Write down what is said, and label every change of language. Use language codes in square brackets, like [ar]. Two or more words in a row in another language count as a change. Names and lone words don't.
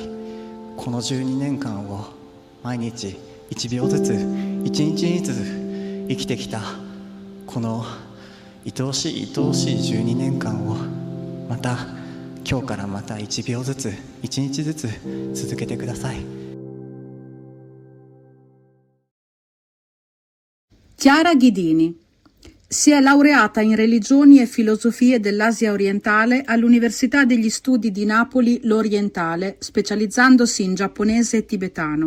[ja] この12年間を毎日1秒ずつ1日ずつ生きてきたこの愛おしい愛おしい12年間をまた今日からまた1秒ずつ1日ずつ続けてください。 [it] Chiara Ghidini si è laureata in religioni e filosofie dell'Asia orientale all'Università degli Studi di Napoli L'Orientale, specializzandosi in giapponese e tibetano.